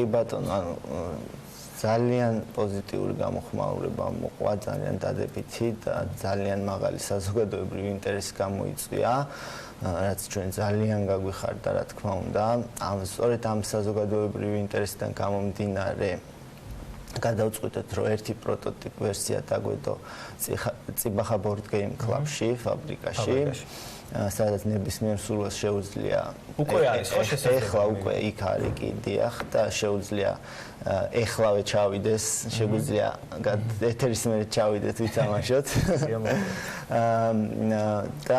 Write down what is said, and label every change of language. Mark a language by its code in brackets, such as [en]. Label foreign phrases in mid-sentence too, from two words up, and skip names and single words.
[ka] კი ბატონო, ანუ ძალიან პოზიტიური გამოხმაურება მოყვა, ძალიან დადებითი და ძალიან მაღალი საზოგადოებრივი ინტერესი გამოიწვია. რაც ჩვენ ძალიან გაგვიხარდა, რა თქმა უნდა. სწორედ ამ საზოგადოებრივი ინტერესიდან გამომდინარე გადავწყვიტეთ, რომ ერთი პროტოტიპ ვერსია დაგვედო წიბახა [en] board game club-ში, [ka] ფაბრიკაში. სადაც ნებისმიერ სულას შეუძლია უკვე არის ხო შესაძლებელი? ეხლა უკვე იქ არის კი დიახ და შეუძლია ეხლავე ჩავიდეს, შეგვიძლია ეთერის მერე ჩავიდეთ ვითამაშოთ. და